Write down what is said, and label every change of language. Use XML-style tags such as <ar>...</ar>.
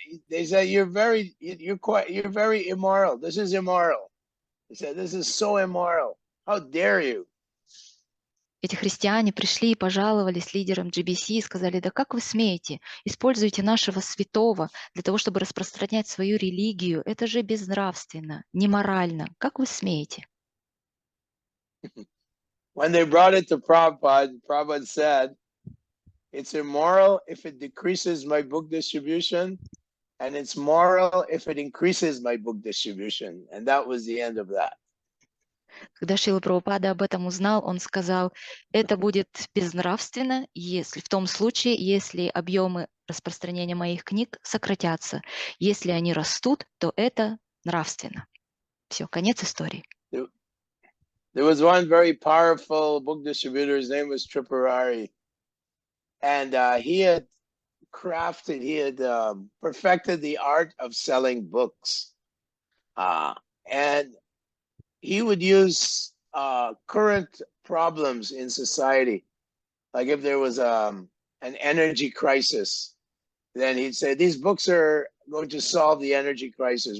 <en>They said you're very immoral. This is immoral. They said this is so immoral. How dare you?</en> <ru>Эти христиане пришли и пожаловались лидерам GBC и сказали: да как вы смеете, используйте нашего святого для того, чтобы распространять свою религию. Это же безнравственно, неморально. Как вы смеете?</ru> <en>When they brought it to Prabhupada, Prabhupada said, it's immoral if it decreases my book distribution, and it's moral if it increases my book distribution. And that was the end of that.</en> <ru>Когда Шрила Прабхупада об этом узнал, он сказал: это будет безнравственно, если в том случае, если объемы распространения моих книг сократятся. Если они растут, то это нравственно. Все, конец истории.</ru> <en>There was one very powerful book distributor. His name was Tripurari, and he had perfected the art of selling books, and he would use current problems in society, like if there was an energy crisis, then he'd say, these books are going to solve the energy crisis.</en>